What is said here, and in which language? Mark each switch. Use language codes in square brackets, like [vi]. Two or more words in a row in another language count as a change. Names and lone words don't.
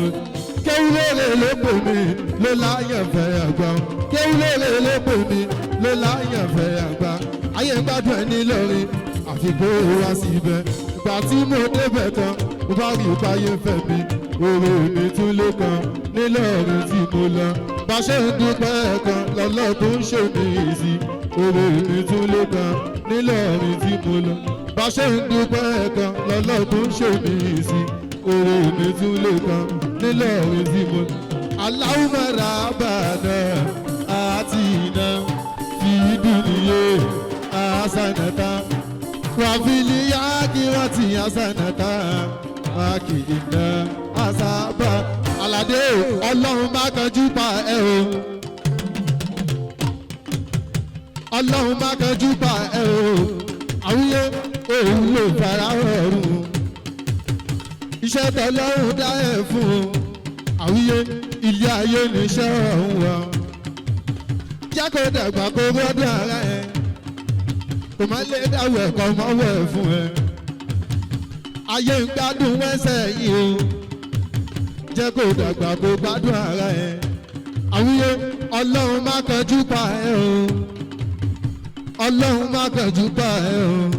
[yo] kéwúlérè ló pè mí ló láyàn fẹ́ àgbà kéwúlérè ló pè mí ló láyàn fẹ́ àgbà ayé ń gbádùn ẹ nílọrin àfi kó o wá síbẹ̀ ìgbà tí mo débẹ̀ tán mo bá rí ìpáyé fẹ́ mi orí mi tún lé kan nílọrin tí mo lọ. bá ṣe ń dúpẹ́ kan lọ́lọ́ tó ń ṣe mí sí orí mi tún lé kan nílọrin tí mo lọ. bá ṣe ń dúpẹ́ kan lọ́lọ́ tó ń ṣe mí sí orí mi tún lé kan nílọrin tí mo lọ. [ar] اللهم ربنا آتنا في الدنيا حسنة وفي الآخرة حسنة وقنا عذابا. [yo] Aládé ọlọ́run má kanjú pa ẹ o ọlọ́run má kanjú pa ẹ o àwùyé òun ló fara ọ̀run iṣẹ́ tọ́lọ́run dá ẹ fún o àwùyé ilé ayé níṣẹ́ ọ̀hún wa jákò dàgbà kó gbọ́dọ̀ ara ẹ kò má lè dáwọ̀ ẹ̀kọ́ mọ́wọ́ ẹ̀ fún ẹ ayé ń gbádùn wẹ́sẹ̀ yìí o jẹ́ kó dàgbà kó gbádùn ara ẹ àwùyé ọlọ́run má kanjú pa ẹ o ọlọ́run má kanjú pa ẹ o.